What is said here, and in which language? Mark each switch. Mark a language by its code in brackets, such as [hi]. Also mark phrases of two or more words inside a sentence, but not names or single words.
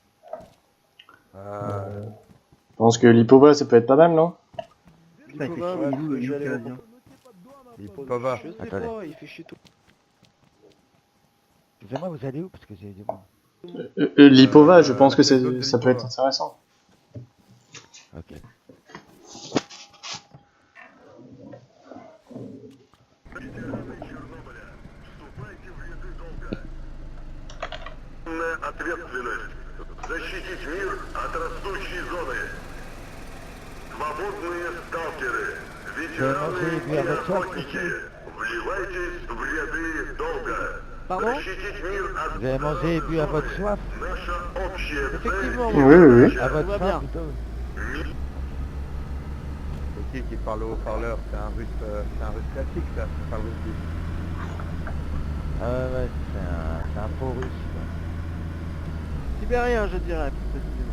[fr] Je pense que l'Ipova, ça peut être pas mal, non? Putain, il fait Ouais, chier, il est où le je vais aller Canadien? Il peut pas. Je sais Attendez. pas, il fait chier tout. Excusez-moi, vous allez où? Parce que j'ai du monde. L'Ipova, je pense que les autres de ça peut être l'Ipova. intéressant. Ok. [ru] Ответственность. Защитить мир от растущей зоны. Свободные сталкеры. Ветераны и охотники. Вливайтесь в ряды долга. [fr] Pardon? [ru] Защитить мир от [fr] Vous avez mangé et bu à votre soif? [ru] наша общая цель. [fr] Effectivement, Oui, oui, oui. À votre va faim, bien. plutôt. C'est qui parle au haut-parleur? C'est un russe classique, ça. C'est pas le russe du... Ah ouais, c'est un faux russe. quoi. Sibérien, je dirais, plus précisément.